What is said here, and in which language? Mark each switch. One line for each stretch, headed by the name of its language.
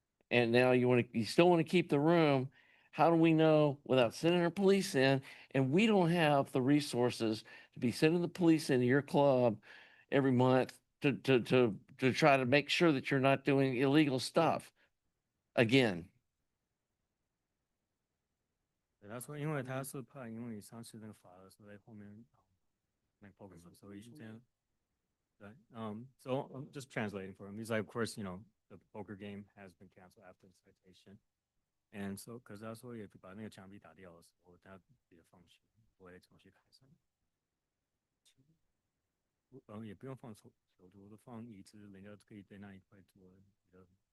English: And now you still want to keep the room. How do we know without sending our police in? And we don't have the resources to be sending the police into your club every month to try to make sure that you're not doing illegal stuff again.
Chinese: 对，他说，因为他是怕，因为上次那个罚的时候在后面那 poker，所以是这样。对，
English: so I'm just translating for him. He's like, of course, you know, the poker game has been canceled after the citation, and so,
Chinese: 可是他说，也把那个墙壁打掉的时候，他也放弃，不会重新开始。也不用放手桌，都放椅子，人家可以在那一块坐，这样。